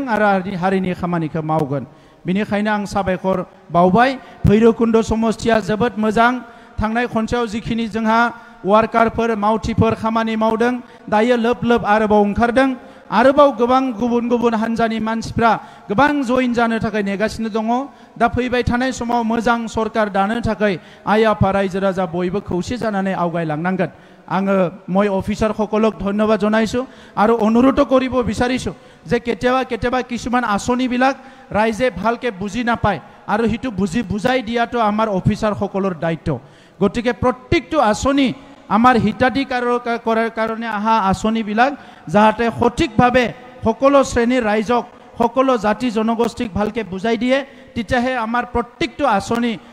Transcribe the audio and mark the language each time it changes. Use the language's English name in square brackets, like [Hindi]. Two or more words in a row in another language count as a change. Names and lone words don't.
[Bodo] आरो हारिनि खामानिखौ मावगोन बेनिखायनो आं साबायखर बावबाय भैरबकुन्द समस्थिया जोबोद मोजां थांनाय खनसेयाव जिखिनि जोंहा वार्कारफोर मावथिफोर खामानि मावदों दायो लोब लोब आरोबाव ओंखारदों आरोबाव गोबां गुबुन गुबुन हान्जानि मानसिफ्रा गोबां जइन जानो थाखाय नेगासिनो दङ दा फैबाय थानाय समाव मोजां सरकार दानो थाखाय आइ आफा रायजो राजा बयबो खौसे जानानै आवगायलांनांगोन आङो [Assamese] মই অফিচাৰসকলক ধন্যবাদ জনাইছোঁ আৰু অনুৰোধ কৰিব বিচাৰিছোঁ যে কেতিয়াবা কেতিয়াবা কিছুমান আঁচনিবিলাক ৰাইজে ভালকৈ বুজি নাপায় আৰু সেইটো বুজাই দিয়াটো আমাৰ অফিচাৰসকলৰ দায়িত্ব গতিকে প্ৰত্যেকটো আঁচনি আমাৰ হিতাধিকাৰৰ কাৰণে অহা আঁচনিবিলাক যাতে সঠিকভাৱে সকলো শ্ৰেণীৰ ৰাইজক সকলো জাতি জনগোষ্ঠীক ভালকৈ বুজাই দিয়ে তেতিয়াহে আমাৰ প্ৰত্যেকটো আঁচনি